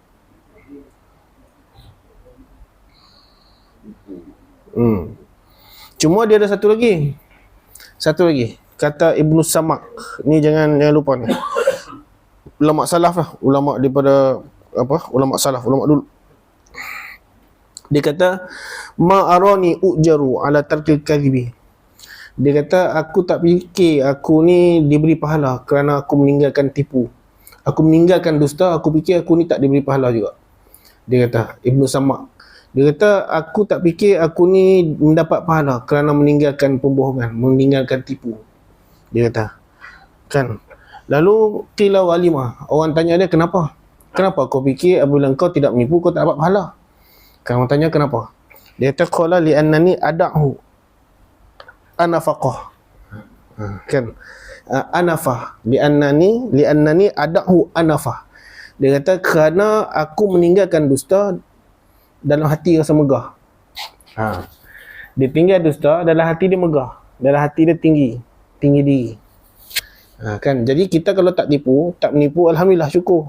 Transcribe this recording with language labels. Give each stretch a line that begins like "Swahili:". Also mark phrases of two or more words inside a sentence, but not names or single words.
Malay: Cuma dia ada satu lagi. Kata Ibnu Samak. Ni jangan lupa ni. Ulama salaf lah. Ulama daripada ulama salaf, ulama dulu. Dia kata,
Arabic: ما أراني أؤجر على ترك الكذب.
Malay: Dia kata, aku tak fikir aku ni diberi pahala kerana aku meninggalkan tipu. Aku meninggalkan dusta, aku fikir aku ni tak diberi pahala juga. Dia kata, Ibnu Samak. Dia kata, aku tak fikir aku ni mendapat pahala kerana meninggalkan pembohongan, meninggalkan tipu. Dia kata. Kan? Lalu
Arabic: قيل ولم.
Malay: Orang tanya dia, kenapa? Kenapa kau fikir apabila kau tidak menipu kau tak dapat pahala? Kan orang tanya kenapa? Dia kata
Arabic: قال لأنني أدعه أنفة.
Malay: Kan?
Arabic: أنفة لأنني أدعه أنفة.
Malay: Dia kata kerana aku meninggalkan dusta dalam hati rasa megah. Dia tinggal dusta, dalam hati dia megah, dalam hati dia tinggi diri. Kan, jadi kita kalau tak menipu, alhamdulillah, syukur.